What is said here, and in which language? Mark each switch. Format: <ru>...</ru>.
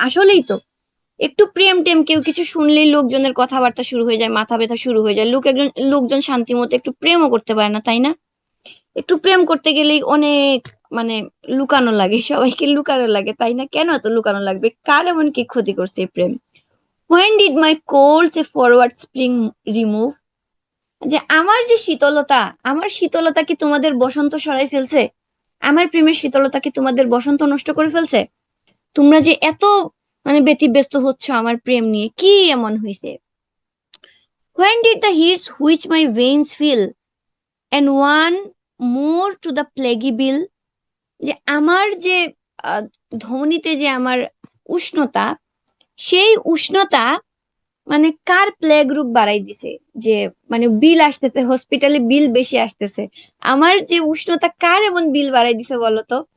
<bn>আসলেই তো একটু প্রেম টেম কেউ কিছু শুনলেই লোকজনের কথাবার্তা শুরু হয়ে যায়, মাথা ব্যথা শুরু হয়ে যায়, লোকজন শান্তি মতো একটু প্রেমও করতে পারে না, তাই না? একটু প্রেম করতে গেলেই অনেক, মানে লুকানো লাগে, সবাইকে লুকানো লাগে, তাই না? কেন এত লুকানো লাগবে? কার এমন কি ক্ষতি করছে এই প্রেম?</bn> <en>When did my cold say forward spring remove?</en> <bn>যে আমার যে শীতলতা, আমার শীতলতা কি তোমাদের বসন্ত সরাই ফেলছে? আমার প্রেমের শীতলতা কি তোমাদের বসন্ত নষ্ট করে ফেলছে? তোমরা যে এত মানে ব্যতিব্যস্ত হচ্ছ আমার প্রেম নিয়ে, কি এমন হয়েছে?</bn> <en>When did the heat which my veins feel, and one more to the plaguey bill?</en> <bn>যে আমার যে আহ, ধমনীতে যে আমার উষ্ণতা, সেই উষ্ণতা মানে কার প্লেগ রোগ বাড়াই দিছে? যে মানে বিল আসতেছে, হসপিটালে বিল বেশি আসতেছে, আমার যে উষ্ণতা কার এমন বিল বাড়াই দিছে বলতো?</bn>